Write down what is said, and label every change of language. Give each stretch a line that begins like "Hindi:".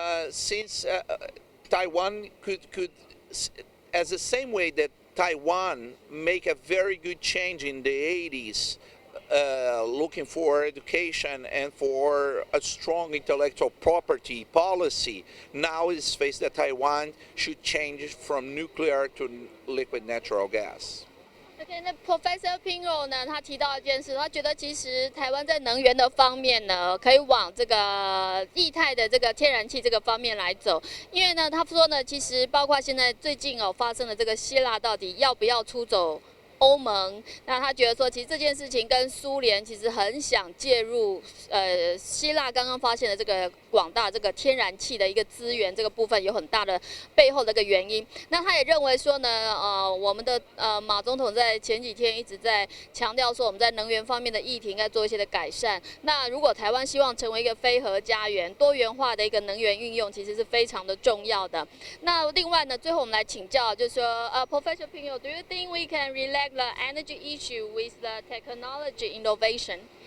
English: Since Taiwan could, as the same way that Taiwan make a very good change in the 80s, looking for education and for a strong intellectual property policy, now is faced that Taiwan should change from nuclear to liquid natural gas.
Chinese: OK， 那 Professor Pinho 呢？他提到一件事，他觉得其实台湾在能源的方面呢，可以往这个液态的这个天然气这个方面来走。因为呢，他说呢，其实包括现在最近发生的这个希腊到底要不要出走欧盟，那他觉得说，其实这件事情跟苏联其实很想介入，希腊刚刚发现的这个广大这个天然气的一个资源这个部分有很大的背后的一个原因。那他也认为说呢，我们的马总统在前几天一直在强调说，我们在能源方面的议题应该做一些的改善。那如果台湾希望成为一个非核家园、多元化的一个能源运用，其实是非常的重要的。那另外呢，最后我们来请教，就是说，
English: Professor Pinho，do you think we can relate the energy issue with the technology innovation?